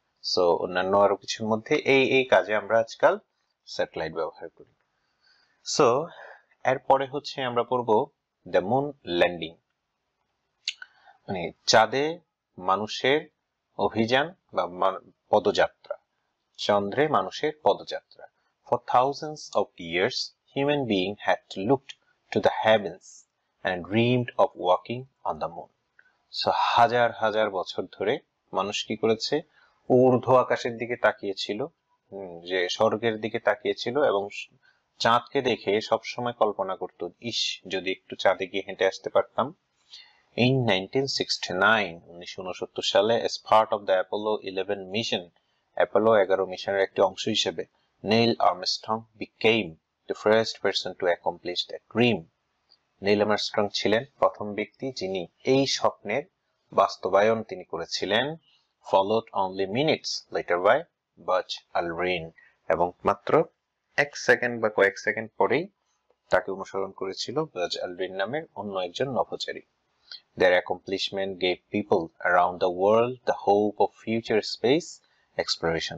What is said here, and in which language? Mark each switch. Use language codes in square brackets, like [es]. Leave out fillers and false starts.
[bn] So অন্যান্য আরো কিছুর মধ্যে এই কাজে আমরা আজকাল স্যাটেলাইট ব্যবহার করি। সো এরপরে হচ্ছে আমরা পড়বো দ্য মুন ল্যান্ডিং, মানে চাঁদে মানুষের অভিযান বা পদযাত্রা, চন্দ্রে মানুষের পদযাত্রা। [en] For thousands of years, human beings had looked to the heavens and dreamed of walking on the moon. [bn] So হাজার বছর ধরে মানুষ কি করেছে, ঊর্ধ্ব আকাশের দিকে তাকিয়েছিল, যে স্বর্গের দিকে তাকিয়েছিল, এবং চাঁদকে দেখে সবসময় কল্পনা করত, ইস যদি একটু চাঁদে গিয়ে হেঁটে আসতে পারতাম। [en] In 1969 সালে, as part of the Apollo 11 mission, [bn] Apollo 11 মিশনের একটি অংশ হিসেবে, [en] Neil Armstrong became the first person to accomplish that dream. [bn] Neil Armstrong ছিলেন প্রথম ব্যক্তি যিনি এই স্বপ্নের বাস্তবায়ন তিনি করেছিলেন, [en] followed only minutes later by Buzz Aldrin, [bn] এবং মাত্র কয়েক সেকেন্ড পরেই তাকে অনুসরণ করেছিল বাজ অ্যালড্রিন নামের অন্য একজন নভোচারী। [en] Their accomplishment gave people around the world the hope of future space exploration.